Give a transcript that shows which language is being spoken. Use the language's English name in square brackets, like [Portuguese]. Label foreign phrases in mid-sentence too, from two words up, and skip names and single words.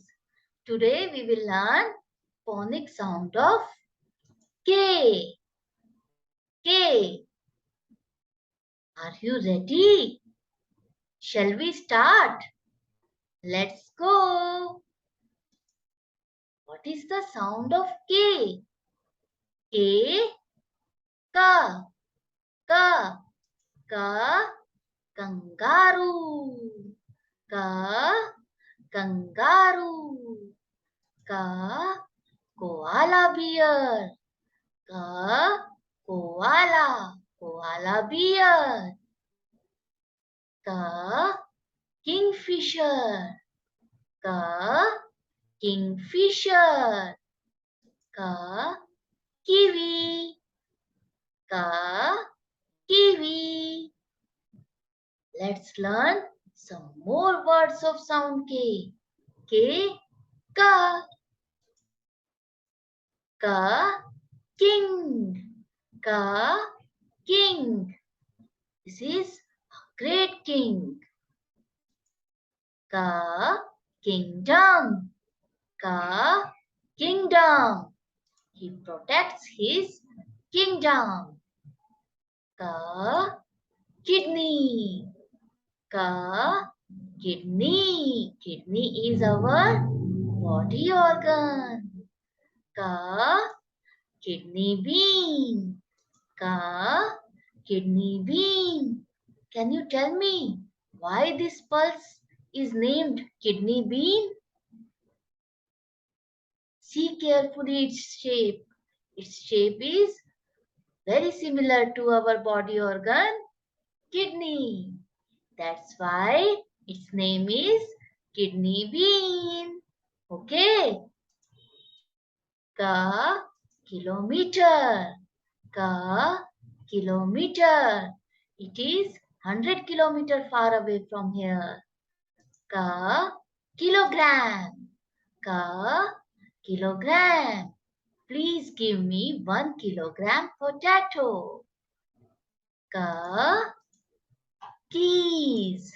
[English] Today we will learn phonic sound of K. K. Are you ready? Shall we start? Let's go. What is the sound of K? K. Ka. Ka. Ka. Kangaroo. Ka. Kangaroo. Ka. Koala bear. Ka. Koala. Koala bear. Ka. Kingfisher. Ka. Kingfisher. Ka. Kiwi. Ka. Kiwi. Let's learn some more words of sound K. K. Ka. Ka. King. Ka. King. This is a great king. Ka. Kingdom. Ka. Kingdom. He protects his kingdom. Ka. Kidney. Ka. Kidney. Kidney is our body organ. Ka. Kidney bean. Ka. Kidney bean. Can you tell me why this pulse is named kidney bean? See carefully its shape. Its shape is very similar to our body organ, kidney. That's why its name is kidney bean. Okay. Ka. Kilometer. Ka. Kilometer. It is 100 kilometers far away from here. Ka. Kilogram. Ka. Kilogram. Please give me 1 kilogram potato. Ka. Keys.